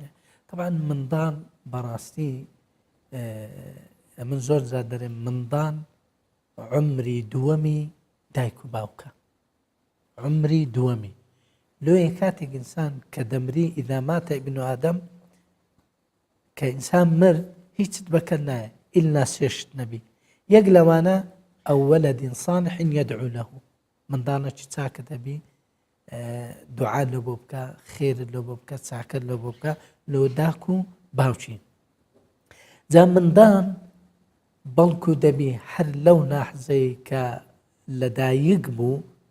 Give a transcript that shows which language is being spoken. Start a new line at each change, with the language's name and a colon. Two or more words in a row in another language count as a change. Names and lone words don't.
Central Kurdish: طبعا مندان بەڕاستی من زۆر جار دەرێم مندان عمری دووەمی دایک و باوکە عمری دووەمی لۆیە کاتێک ئینسان کە دەمری
Arabic: ئیذا ماتە ابن ئادەم
Central Kurdish: کە ئینسان مرد هیچت بەکەر نایە ئیلا سێشت نەبی یەک لەوانە ئەو
Arabic: وەلەدین صالح يدعو له
Central Kurdish: منداڵێکی چاکە دەبی دوعا لە بۆ بکە خێرت لە بۆ بکە چاکەت لە بۆ بکە لۆ داک و باوچین جا مندان بەڵکو دەبی هەر لەو ناحزەی کە لەدایک بوو